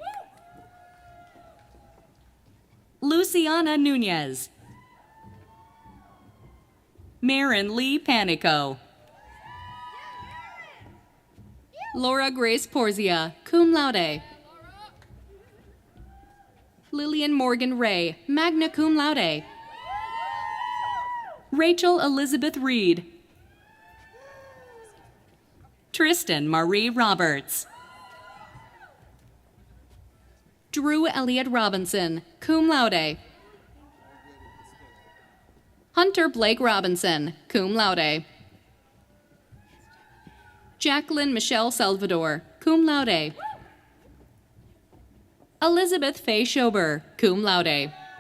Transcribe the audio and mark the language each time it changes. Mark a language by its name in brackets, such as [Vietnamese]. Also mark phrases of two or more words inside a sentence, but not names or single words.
[English] Luciana Nunez. Marin Lee Panico. Laura Grace Porzia, [Latin] cum laude. [English] Lillian Morgan Ray, [Latin] magna cum laude. [English] Rachel Elizabeth Reed. Tristan Marie Roberts. Drew Elliott Robinson, [Latin] cum laude. [English] Hunter Blake Robinson, [Latin] cum laude. [English] Jacqueline Michelle Salvador, [Latin] cum laude. [English] Elizabeth Faye Schober, [Latin] cum laude.